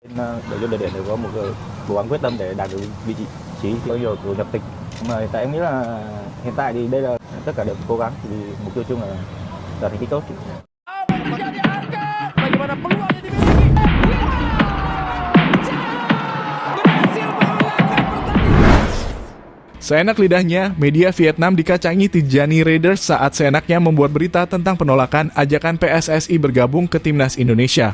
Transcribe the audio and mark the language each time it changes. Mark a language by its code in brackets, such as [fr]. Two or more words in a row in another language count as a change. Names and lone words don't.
[vi] Đội vô đội tuyển đều có một cố gắng quyết tâm để đạt được vị trí có nhiều của nhập tịch. Nhưng mà hiện tại em nghĩ là hiện tại thì đây là tất cả đều cố gắng vì mục tiêu chung là đạt thành tích tốt. [id] Bagaimana peluang yang dimiliki? Berhasil mengalahkan pertandingan. Seenak lidahnya, media Vietnam dikacangi Tidjani Raiders saat seenaknya membuat berita tentang penolakan ajakan PSSI bergabung ke Timnas Indonesia.